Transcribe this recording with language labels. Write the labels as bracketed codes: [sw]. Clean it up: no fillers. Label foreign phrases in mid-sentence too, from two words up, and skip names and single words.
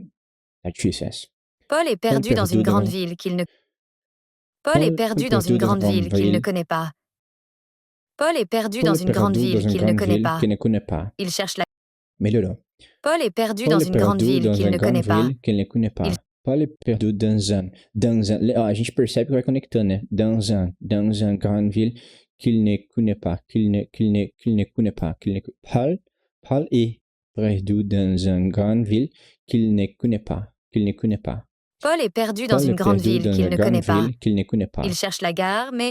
[fr] Paul est perdu dans une grande ville qu'il ne. Paul est perdu dans une grande ville qu'il ne connaît pas. Paul est perdu dans une grande ville qu'il ne connaît pas. Qu'il ne connaît pas. Il cherche la. [pt] Melhorou. [fr] Paul est perdu dans une grande ville qu'il ne connaît pas. Qu'il ne connaît pas. Paul est perdu dans un. [pt] Ó, a gente percebe que vai conectando, né? [fr] Dans un grande ville qu'il ne connaît pas. Qu'il ne connaît pas. Paul est perdu dans une grande ville qu'il ne connaît pas. Qu'il ne connaît pas. Paul est perdu dans une grande ville qu'il ne connaît pas. Qu'il ne connaît pas. Il cherche la gare, mais